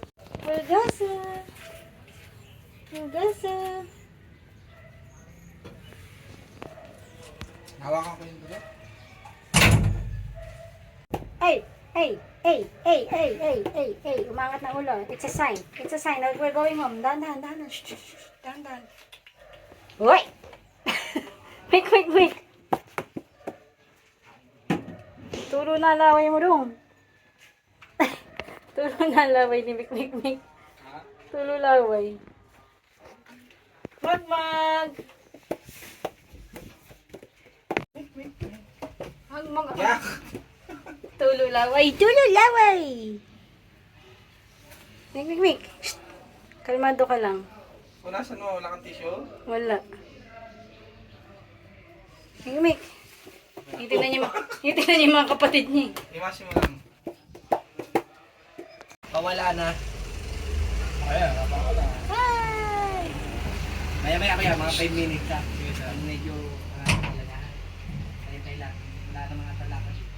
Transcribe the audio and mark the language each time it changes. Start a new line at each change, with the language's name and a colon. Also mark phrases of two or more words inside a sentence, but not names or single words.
Filipino: Nagasa. Nagasa. Hawakan ko yung dulo. Hey! Hey! Hey! Hey! Hey! Hey! Hey! Hey! Umangat na ulo.
English: It's a sign. It's a sign that we're going home.
Filipino: Dahan, dahan, dahan. Shh, shh, shh. Dahan, dahan. Uy!
English: Quick, quick, quick!
Filipino: Tulo na laway mo dong. Tulo na laway ni Mik, Mik, Mik. Ha? Tulo laway. Magmag! Magmag. Yak! Tulo laway. Tulo laway! Mik, Mik, Mik. Shh. Kalmado ka lang. Punasan mo, wala kang tissue? Wala. Mik, Mik. Itignan niya yung mga kapatid niya. Imasin mo lang. Pawala na. Ayan, napakala. Hi! Maya, mga 5 minutes ha. Medyo, talaga. Tayo lang. Wala na mga talakad.